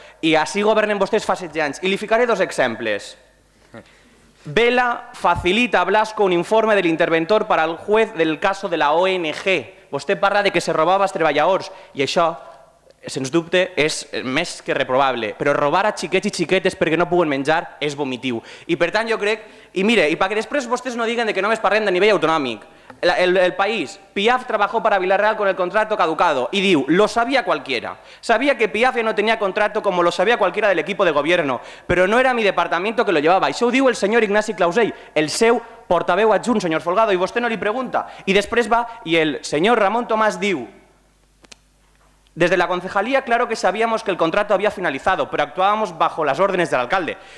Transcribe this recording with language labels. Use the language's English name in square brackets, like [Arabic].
[Catalan] I així governen vostès fa 16 anys. I li ficaré dos exemples. [Spanish] Vela facilita a Blasco un informe del interventor para el juez del caso de la ONG. [Catalan] Vostè parla de que se robava als treballadors i això, sens dubte, és més que reprovable. Però robar a xiquets i xiquetes perquè no puguen menjar és vomitiu. I per tant jo crec, i mire, i perquè després vostès no diguen que només parlem de nivell autonòmic. [Spanish] El país, Piaf trabajó para Villarreal con el contrato caducado y diu, lo sabía cualquiera. Sabía que Piaf ya no tenía contrato como lo sabía cualquiera del equipo de gobierno, pero no era mi departamento que lo llevaba. [Catalan] Això ho diu el senyor Ignasi Clausell, el seu portaveu adjunt, senyor Folgado, i vostè no li pregunta. I després va i el senyor Ramon Tomàs diu, [Spanish] desde la concejalía, claro que sabíamos que el contrato había finalizado, pero actuábamos bajo las órdenes del alcalde.